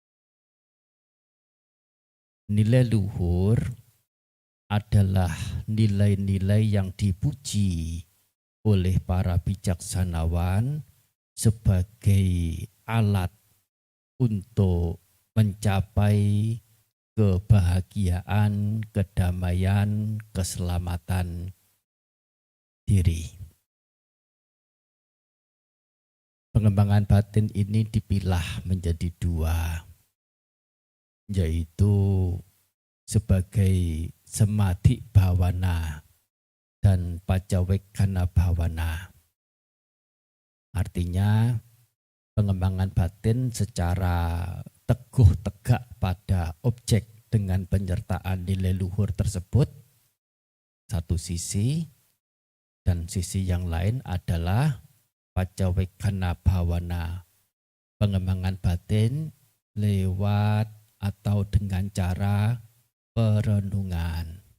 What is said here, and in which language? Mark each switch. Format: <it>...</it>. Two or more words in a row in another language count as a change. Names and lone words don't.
<id>Nilai luhur adalah nilai-nilai yang dipuji oleh para bijaksanawan sebagai alat untuk mencapai kebahagiaan, kedamaian, keselamatan diri. Pengembangan batin ini dipilah menjadi dua, yaitu sebagai</id> <pi>samadhi bhavana</pi> <id>dan</id> <pi>pacawekkana bhavana.</pi> <id>Artinya pengembangan batin secara teguh tegak pada objek dengan penyertaan nilai luhur tersebut satu sisi, dan sisi yang lain adalah</id> <pi>pacawekkana bhavana,</pi> <id>pengembangan batin lewat atau dengan cara perenungan.</id>